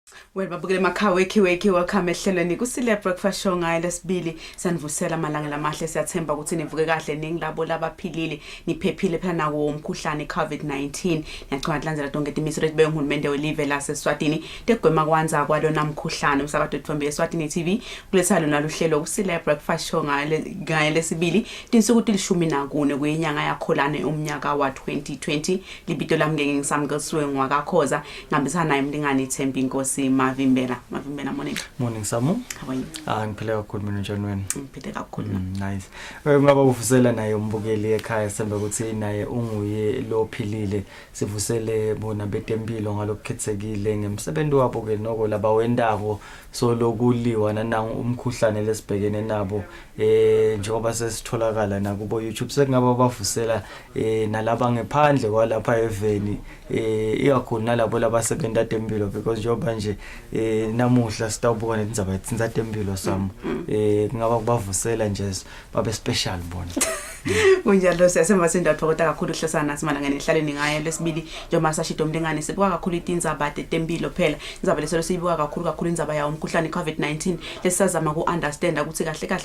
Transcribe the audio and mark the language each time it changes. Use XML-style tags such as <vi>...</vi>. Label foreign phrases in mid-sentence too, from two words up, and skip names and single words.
<ss>Well, babukele makhawe weki welcome ehlelweni Kusile breakfast show ngayo lesibili sanivusela amalanga lamahle siyathemba ukuthi nivuke kahle ningilabo labaphilile niphephile phela nawo umkhuhlane COVID-19 ngiyacela ukulandzela tonke timiso letibeke uhulumende welive lase Eswatini tegwema kwanza kwalona mkhuhlane usakade uthombe Eswatini TV kulethalo naluhlelo Kusile breakfast show ngayo lesibili tinsuku tilishumi nakune kuyinyanga yakholane umnyaka wa 2020 libito lami ngeke ngisamgesiwe ngwakakhoza ngihambisana naye mlingani Thembi Inkosi Mavimbela</ss> <en>morning Samu. How are you?</en> <ss>Ngiphile kakhulu mina njani wena? Ngiphile kakhulu. Nice. Ngaba uvusela naye umbukeli ekhaya sembe ukuthi naye unguye lo philile sivusele bona betempilo ngalokukhethekile ngemsebenzi wabo ke noko laba wendako so lokuliwa nanangu umkhuhlane lesibhekene nabo njengoba sesitholakala na kubo YouTube sekungaba bavusela nalaba ngephandle kwalapha eveni iyakhona nalabo labasebenza tempilo because njengoba nje namuhla sitawubuka nezindzaba etsinza tempilo Samu kungaba kubavusela nje babe special bona kunjalo siyasemba sindathokoza kakhulu hlesana nathi malanga ehlaleni ngayo lesibili njengoba sashito umlingane sibuka kakhulu itindzaba tempilo phela indzaba leselo siyibuka kakhulu indzaba yawo umkhuhlane COVID-19 lesazama ku understand ukuthi kahle</ss>